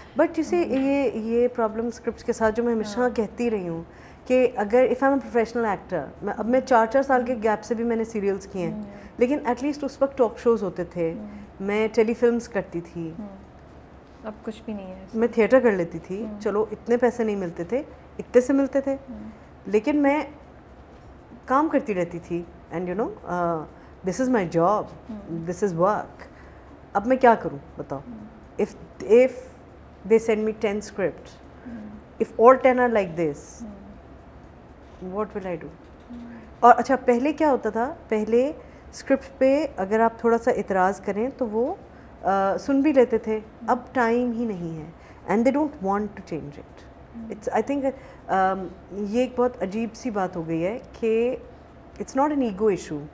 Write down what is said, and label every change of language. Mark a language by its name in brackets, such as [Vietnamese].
[Hindi] But जैसे ये problem scripts के साथ जो मैं हमेशा कहती रही हूँ कि अगर if I am a professional actor, मैं 4-4 साल के गैप से भी मैंने सीरियल्स किए हैं, लेकिन एटलीस्ट उस वक्त टॉक शोज़ होते थे, मैं टेलीफिल्म्स करती थी. अब कुछ भी नहीं है. मैं थिएटर कर लेती थी, चलो इतने पैसे नहीं मिलते थे, इतने से मिलते थे, लेकिन मैं काम करती रहती थी. [English] And you know this is my job, this is work. [Hindi] अब मैं क्या करूँ बताओ? [English] If they send me 10 scripts, if all 10 are like this, what will I do? [Hindi] और अच्छा पहले क्या होता था, पहले स्क्रिप्ट पे अगर आप थोड़ा सा इतराज़ करें तो वो सुन भी लेते थे. [English] अब टाइम ही नहीं है and they don't want to change it. [Hindi] It's I think ये एक बहुत अजीब सी बात हो गई है कि it's not an ego issue.